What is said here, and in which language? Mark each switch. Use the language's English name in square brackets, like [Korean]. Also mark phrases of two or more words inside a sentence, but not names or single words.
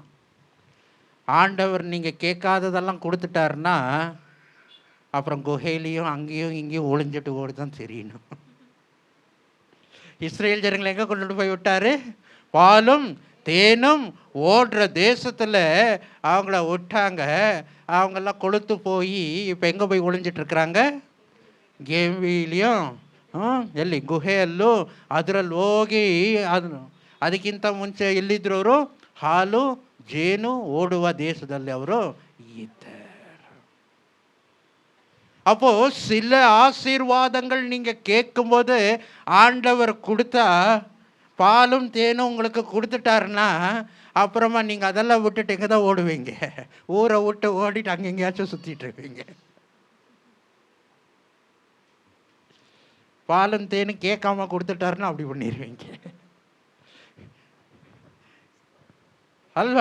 [Tamil] ஆண்டவர் நீங்கள் கேட்காததெல்லாம் கொடுத்துட்டாருன்னா அப்புறம் குகையிலையும் அங்கேயும் இங்கேயும் ஒளிஞ்சிட்டு ஓடி தான் தெரியணும். இஸ்ரேல் ஜனங்களை எங்கே கொண்டுட்டு போய் விட்டாரு? பாலும் தேனும் ஓடுற தேசத்தில் அவங்கள விட்டாங்க. அவங்கெல்லாம் கொளுத்து போய் இப்போ எங்கே போய் ஒளிஞ்சிட்டு இருக்கிறாங்க? [Kannada] ಗೇವಿಲಿಯೋ ಎಲ್ಲಿ ಗುಹೆಯಲ್ಲೂ ಅದರಲ್ಲಿ ಹೋಗಿ ಅದಕ್ಕಿಂತ ಮುಂಚೆ ಎಲ್ಲಿದ್ರು ಅವರು? ಹಾಲು ಜೇನು ಓಡುವ ದೇಶದಲ್ಲಿ ಅವರು ಇದ್ದಾರೆ. [Tamil] அப்போ சில ஆசீர்வாதங்கள் நீங்க கேட்கும்போது ஆண்டவர் கொடுத்தா பாலும் தேனும் உங்களுக்கு கொடுத்துட்டாருன்னா அப்புறமா நீங்க அதெல்லாம் விட்டுட்டு எங்கே தான் ஓடுவீங்க? ஊரை விட்டு ஓடிட்டு அங்கே எங்கேயாச்சும் சுற்றிட்டு இருப்பீங்க. பாலும் தேனும் கேட்காம கொடுத்துட்டாருன்னா அப்படி பண்ணிடுவீங்க அல்வா?